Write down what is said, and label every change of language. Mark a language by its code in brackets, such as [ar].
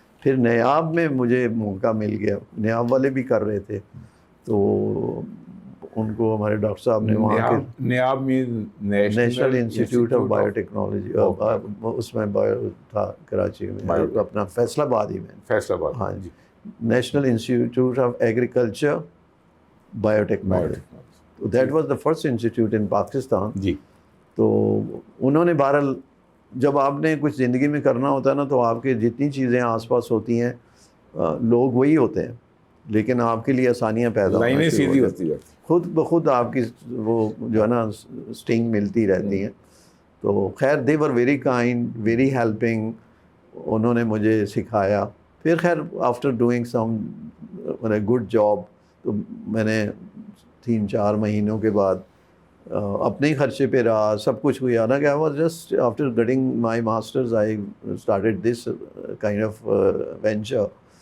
[ur] پھر نیاب میں مجھے موقع مل گیا, نیاب والے بھی کر رہے تھے, تو ان کو ہمارے ڈاکٹر صاحب نے وہاں کے نیاب میں national institute of bio technology, اس میں بایو تھا کراچی میں, اپنا فیصل آباد ہی میں. فیصل آباد, ہاں جی, national institute of agriculture bio technology. [en] That was the first institute in Pakistan. [ur] جی. تو انہوں نے بہرحال جب آپ نے کچھ زندگی میں کرنا ہوتا ہے نا, تو آپ کے جتنی چیزیں آس پاس ہوتی ہیں لوگ وہی ہوتے ہیں, لیکن آپ کے لیے آسانیاں پیدا لائنیں سیدھی ہوتی ہیں, خود بخود آپ کی وہ جو ہے نا اسٹنگ ملتی رہتی ہیں. [en] تو خیر they were very kind, very helping. [ur] انہوں نے مجھے سکھایا. پھر خیر [en] after doing some good job, [ur] تو میں نے 3-4 مہینوں کے بعد اپنے ہی خرچے پہ رہا, سب کچھ ہوا نا. کہ [en] I was just after getting my masters I started this kind of venture.